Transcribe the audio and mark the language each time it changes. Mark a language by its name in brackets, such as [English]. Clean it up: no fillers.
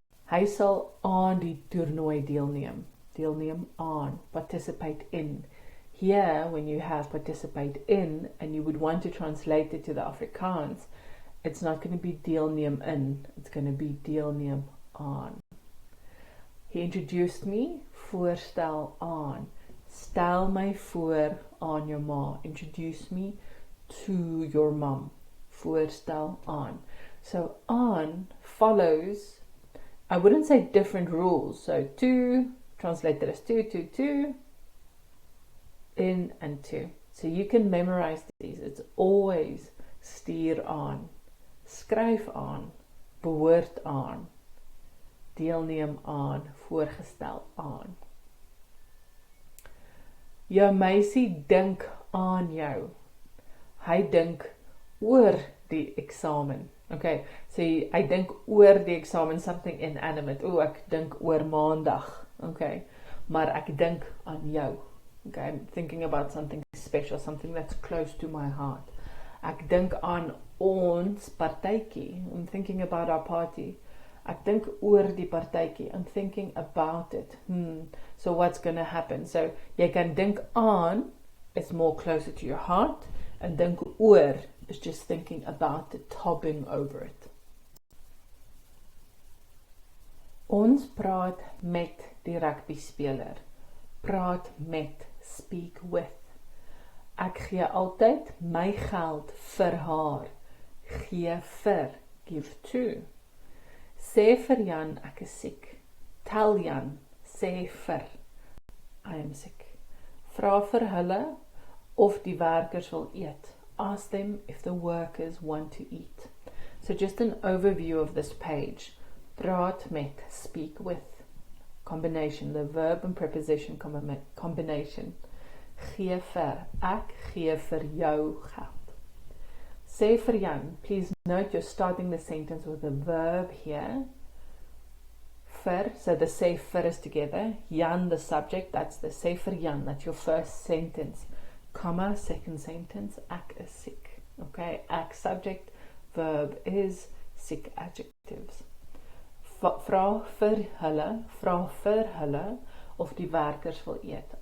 [Afrikaans] Hy sal aan die toernooi deelneem. Deelneem aan, [English] participate in. Here, when you have participate in, and you would want to translate it to the Afrikaans, it's not going to be deelneem in, it's going to be deelneem aan. He introduced me, [Afrikaans] voorstel aan. Stel my voor aan jou ma. [English] Introduce me to your mum. [Afrikaans] Voorstel aan. [English] So aan follows, I wouldn't say different rules. So to, translated as to, in and to. So you can memorize these. It's always [Afrikaans] stuur aan, skryf aan, behoort aan, deelneem aan, voorgestel aan. Jou meisie dink aan jou. Hy dink oor die eksamen. [English] Okay, so I [Afrikaans] dink oor die eksamen, [English] something inanimate. [Afrikaans] Ek dink oor maandag. Okay, maar ek dink aan jou. [English] Okay, I'm thinking about something special, something that's close to my heart. [Afrikaans] Ek dink aan ons partytjie. [English] I'm thinking about our party. [Afrikaans] Ek dink oor die partytjie. [English] I'm thinking about it. So what's going to happen? [Afrikaans] So jy kan dink aan, [English] it's more closer to your heart, and dink oor is just thinking about it, hopping over it. [Afrikaans] Ons praat met die rugby speler. Praat met, [English] speak with. [Afrikaans] Ek gee altyd my geld vir haar. Gee vir, [English] give to. [Afrikaans] Sê vir Jan ek is siek. [English] Tel Jan, sê vir, I am sick. [Afrikaans] Vra vir hulle of die werkers wil eet. [English] Ask them if the workers want to eat. So just an overview of this page. Praat met, speak with. Combination, the verb and preposition combination. [Afrikaans] Gee vir, ek gee vir jou geld. Sê vir Jan, [English] please note you're starting the sentence with a verb here. Vir, so the sê vir is together. Jan, the subject, that's the sê vir Jan, that's your first sentence. Comma, second sentence, [Afrikaans] ek is [English] sick. Okay, ek subject, verb is, sick adjectives. [Afrikaans] Vra vir hulle of die werkers wil eet.